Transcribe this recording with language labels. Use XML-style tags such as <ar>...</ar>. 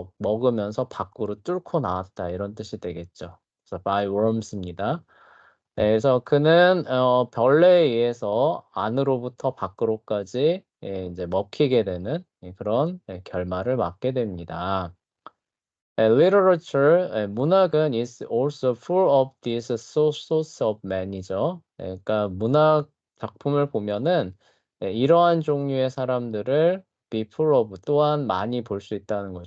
<ko>먹으면서 밖으로 뚫고 나왔다 이런 뜻이 되겠죠. 그래서 by worms 입니다. 그래서 그는 벌레에 의해서 안으로부터 밖으로까지 이제 먹히게 되는 그런 결말을 맞게 됩니다.</ko> <en>literature,</en> <ko>문학은</ko> <en>is also full of this source of man이죠.</en> <ko>그러니까 문학 작품을 보면은 이러한 종류의 사람들을 be full of 또한 많이 볼 수 있다는 거죠.</ko>